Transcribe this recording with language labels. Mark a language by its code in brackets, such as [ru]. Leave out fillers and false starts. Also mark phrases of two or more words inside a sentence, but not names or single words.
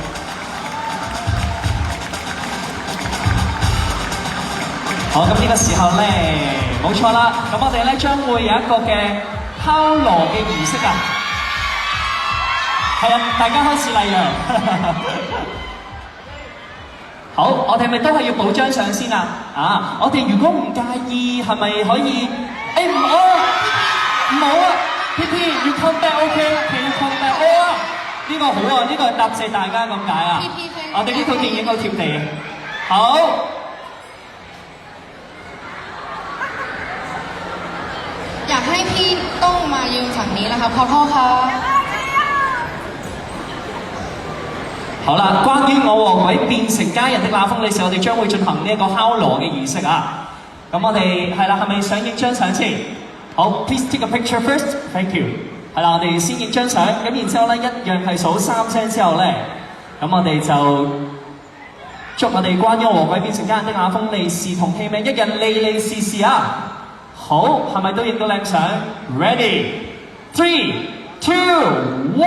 [yue] 好，咁呢個時候咧，冇錯啦，咁我哋咧將會有一個嘅敲鑼嘅儀式啊。係啊，大家開始禮讓。好，我哋係咪都係要補張相先啊？啊，我哋如果唔介意，係咪可以？誒唔好啊！唔好啊 ！ [en] PP，you come back，OK？Can you come back？ [yue] 哦，呢個好啊，呢個係答謝大家咁解啊！我哋呢套電影好貼地。好， [th] อยากให้พี่ต้องมายืนฝั่งนี้นะคะขอโทษค่ะ。 [yue] 好啦，關於我和鬼變成家人的那封利是，我哋將會進行呢一個敲鑼嘅儀式啊！咁我哋係啦，係咪想影張相先？好 ， [en] please take a picture first，thank you。 [yue] 係啦，我哋先影張相，咁然之後咧，一樣係數3聲之後咧，咁我哋就祝我哋關於我和鬼變成家人的那封利是同戲名一日利利是是啊！好，係咪都影到靚相 ？Ready，3、2、1。